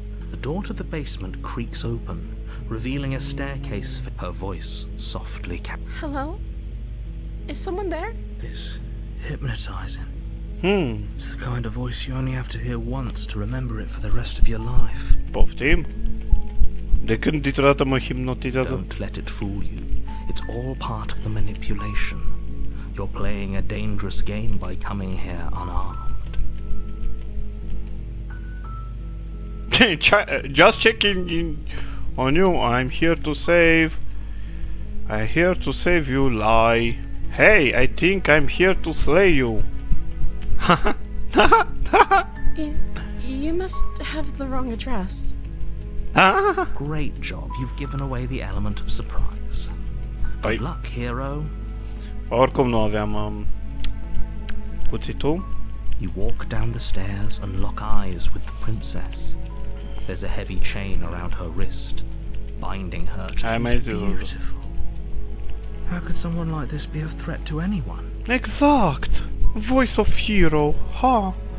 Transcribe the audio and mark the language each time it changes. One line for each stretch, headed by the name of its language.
English: The door to the basement creaks open, revealing a staircase. Her voice softly Hello? Is someone there? is hypnotizing. Hmm, It's the kind of voice you only have to hear once to remember it for the rest of your life.
Romanian: poftim? De când dintr-o dată mă hipnotizează?
English: Don't let it fool you. It's all part of the manipulation. You're playing a dangerous game by coming here unarmed. Just checking in on you. I'm here to save. I'm here to save you, lie. Hey, I think I'm here to slay you. You must have the wrong address. Great job. You've given away the element of surprise. Good luck, hero.
Romanian: Oricum nu aveam cuțitul.
English: You walk down the stairs and lock eyes with the princess. There's a heavy chain around her wrist, binding her to
Romanian: Hai, mai
English: She's
Romanian: zi,
English: beautiful. How could someone like this be a threat to anyone?
Romanian: Exact. Voice of hero. Ha.